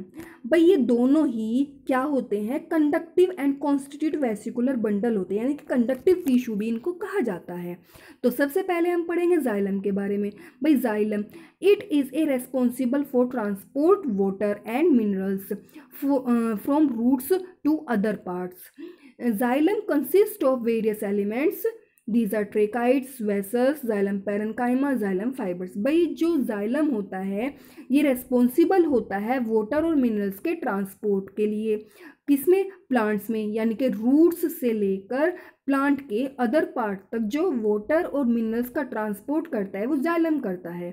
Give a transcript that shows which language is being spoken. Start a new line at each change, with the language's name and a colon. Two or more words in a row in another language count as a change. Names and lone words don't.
Hindi: भाई ये दोनों ही क्या होते हैं,
English: conductive and constitute vascular bundle
Hindi: होते हैं, यानी कि
English: conductive tissue
Hindi: भी इनको कहा जाता है। तो सबसे पहले हम पढ़ेंगे जाइलम के बारे में।
English: भाई xylem it is a responsible for transport water and minerals from roots to other parts. Xylem consists of various elements. These are tracheids, vessels, xylem parenchyma, xylem fibers.
Hindi: भाई जो जाइलम होता है ये रेस्पॉन्सिबल होता है वाटर और मिनरल्स के ट्रांसपोर्ट के लिए, किसमें, प्लांट्स में, यानी कि रूट्स से लेकर प्लांट के
English: other part
Hindi: तक जो वाटर और मिनरल्स का ट्रांसपोर्ट करता है वो जाइलम करता है।